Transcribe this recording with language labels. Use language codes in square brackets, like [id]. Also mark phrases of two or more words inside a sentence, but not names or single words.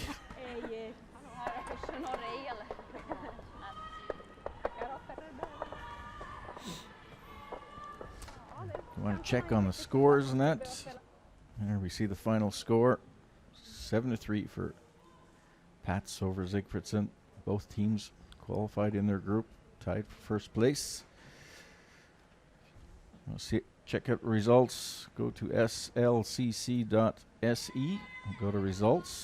[en] You want to check on the scores and that. There we see the final score. 7-3 for PAETZ over SIGFRIDSSON. Both teams qualified in their group, tied for first place. We'll see. Check out results. Go to slcc.se. Go to results.